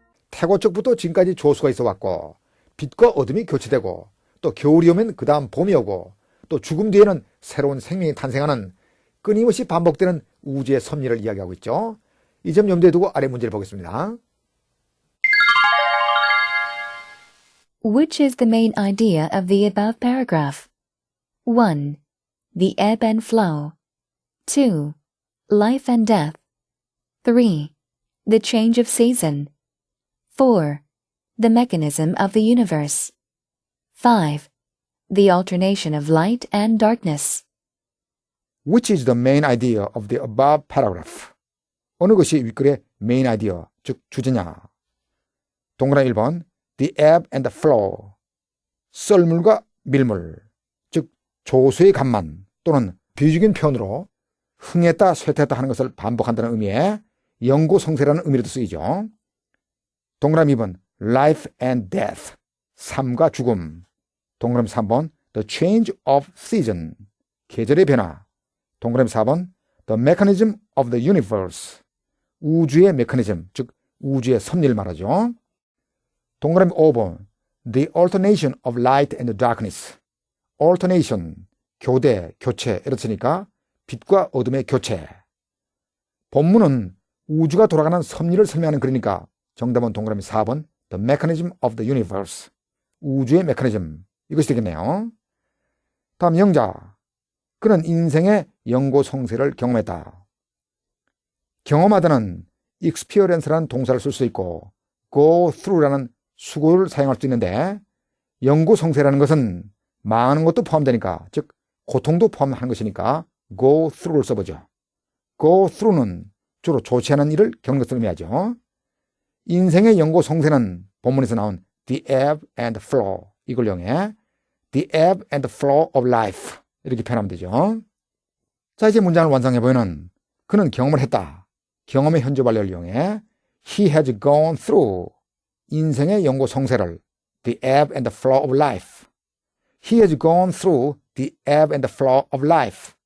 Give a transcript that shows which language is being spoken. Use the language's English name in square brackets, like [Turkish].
[Korean] 태고 쪽부터 지금까지 조수가 있어 왔고 빛과 어둠이 교체되고 또 겨울이 오면 그 다음 봄이 오고 또 죽음 뒤에는 새로운 생명이 탄생하는 끊임없이 반복되는 우주의 섭리를 이야기하고 있죠. 이 점 염두에 두고 아래 문제를 보겠습니다. [English] Which is the main idea of the above paragraph? 1. The ebb and flow. 2. Life and death. 3. The change of season. 4. The mechanism of the universe. 5. The alternation of light and darkness. Which is the main idea of the above paragraph? [Korean] 어느 것이 윗글의 [English] main idea, [Korean] 즉 주제냐? 동그라미 1번 [English] The ebb and the flow. [Korean] 썰물과 밀물, 즉 조수의 간만 또는 비유적인 표현으로 흥했다 쇠퇴했다 하는 것을 반복한다는 의미의 영고성세라는 의미로도 쓰이죠. 동그라미 2번 [English] Life and death. [Korean] 삶과 죽음. 동그라미 3번 [English] The change of season. [Korean] 계절의 변화. 동그라미 4번 [English] The mechanism of the universe. [Korean] 우주의 메커니즘, 즉 우주의 섭리를 말하죠. 동그라미 5번 [English] The alternation of light and darkness. [Korean] alternation, 교대, 교체 이렇으니까 빛과 어둠의 교체. 본문은 우주가 돌아가는 섭리를 설명하는 글이니까 정답은 동그라미 4번 [English] The mechanism of the universe. [Korean] 우주의 메커니즘, 이것이 되겠네요. 다음 영자. 그는 인생의 영고성세를 경험했다. 경험하다는 experience라는 동사를 쓸 수 있고 [English] go through [Korean] 라는 수고를 사용할 수 있는데 영고성세라는 것은 망하는 것도 포함되니까 즉 고통도 포함하는 것이니까 go through를 써보죠. [English] go through [Korean] 는 주로 좋지 않은 일을 겪는 것을 의미하죠. 인생의 영고성세는 본문에서 나온 the ebb and flow, 이걸 이용해 [English] the ebb and flow of life [Korean] 이렇게 표현하면 되죠. 자, 이제 문장을 완성해보면 그는 경험을 했다. 경험의 현재 완료를 이용해 [English] He has gone through [Korean] 인생의 영고성세를 [English] the ebb and the flow of life. He has gone through the ebb and the flow of life.